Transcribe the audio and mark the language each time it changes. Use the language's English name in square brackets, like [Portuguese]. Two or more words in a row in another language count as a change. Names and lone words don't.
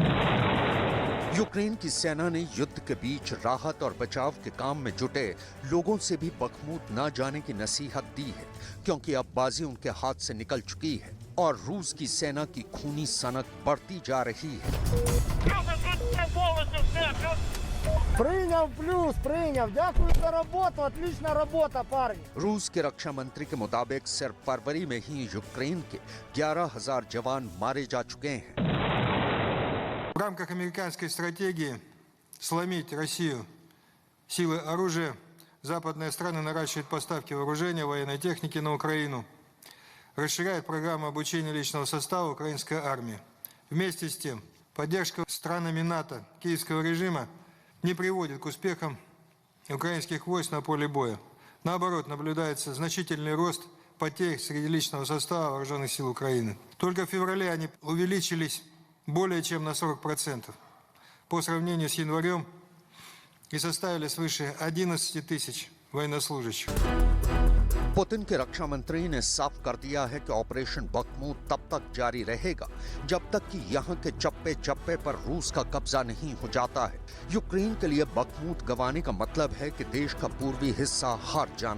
[Hindi] यूक्रेन की सेना ने युद्ध के बीच राहत और बचाव के काम में जुटे लोगों से भी बखमूत न जाने की नसीहत दी है, क्योंकि अब बाजी उनके हाथ से निकल चुकी है और रूस की सेना की खूनी सनक बढ़ती जा रही है। [Russian] Приняв плюс, приняв. Дякую за работу, отличная работа, парни. [Hindi] रूस के रक्षा मंत्री के मुताबिक सिर्फ फरवरी में ही यूक्रेन के 11,000 जवान मारे जा चुके हैं। [Russian] В рамках американской стратегии сломить Россию силой оружия, западные страны наращивают поставки вооружения, военной техники на Украину, расширяют программу обучения личного состава украинской армии. Вместе с тем, поддержка странами НАТО киевского режима не приводит к успехам украинских войск на поле боя. Наоборот, наблюдается значительный рост потерь среди личного состава вооруженных сил Украины. Только в феврале они увеличились более чем на 40% по сравнению с январем и составили свыше 11 тысяч военнослужащих. [Hindi] पुतिन के रक्षा मंत्री ने साफ कर दिया है कि ऑपरेशन बखमूत तब तक जारी रहेगा जब तक कि यहां के चप्पे चप्पे पर रूस का कब्जा नहीं हो जाता है। यूक्रेन के लिए बखमूत गंवाने का मतलब है कि देश का पूर्वी हिस्सा हार जाना।